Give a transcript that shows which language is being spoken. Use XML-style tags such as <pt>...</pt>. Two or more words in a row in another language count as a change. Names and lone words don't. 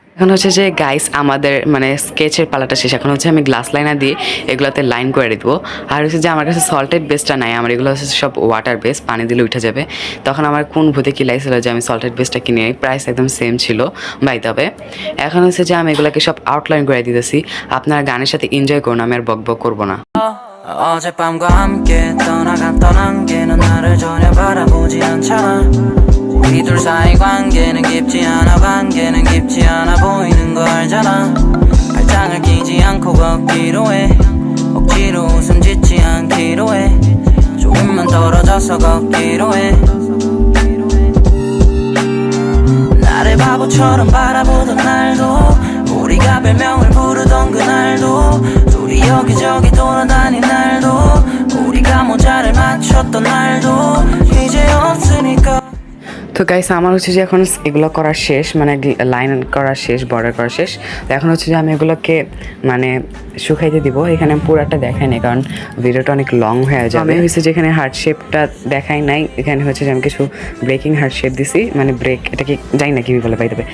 <bn>এখন হচ্ছে যে গাইস আমাদের মানে স্কেচের পালাটা শেষ। এখন হচ্ছে আমি</bn> <en>glass liner</en> <bn>দিয়ে এগুলোতে লাইন করে দেবো। আর হচ্ছে যে আমার কাছে সল্টেড বেসটা নাই, আমার এগুলো হচ্ছে সব</bn> <en>water base,</en> <bn>পানি দিলে উঠে যাবে। তখন আমার কোন ভূতে কি লাগছিল যে আমি সল্টেড বেসটা কিনে নিই, প্রাইস একদম সেম ছিল বাই তবে। এখন হচ্ছে যে আমি এগুলোকে সব আউটলাইন করে দিতেছি। আপনারা গানের সাথে এনজয় করুন, আমি আর বক করবো না।</bn> <ko>어젯밤과 함께 떠나갔던 안개는 나를 전혀 바라보지 않잖아. 우리 둘 사이 관계는 깊지 않아 보이는 거 알잖아. 발장을 끼지 않고 걷기로 해. 억지로 웃음 짓지 않기로 해. 조금만 떨어져서 걷기로 해. 나를 바보처럼 바라보던 날도 우리가 별명을 부르던 그날도 둘이 여기저기 돌아다닌 날도 우리가 모자를 맞췄던 날도 이제 없으니까।</ko> <bn>তো গাইস আমার হচ্ছে যে এখন এগুলো করা শেষ, মানে লাইন করা শেষ, বর্ডার করা শেষ। তো এখন হচ্ছে যে আমি এগুলোকে মানে শুকাইতে দিব। এখানে পুরাটা দেখাই নাই, কারণ ভিডিওটা অনেক লং হয়ে যাবে। আমি হচ্ছে যে এখানে হার্ট শেপটা দেখাই নাই। এখানে হচ্ছে যে আমি কিছু</bn> <en>breaking heart shape</en> <bn>দিছি, মানে ব্রেক, এটাকে জানি না কি বলে পাই দেবে।</bn>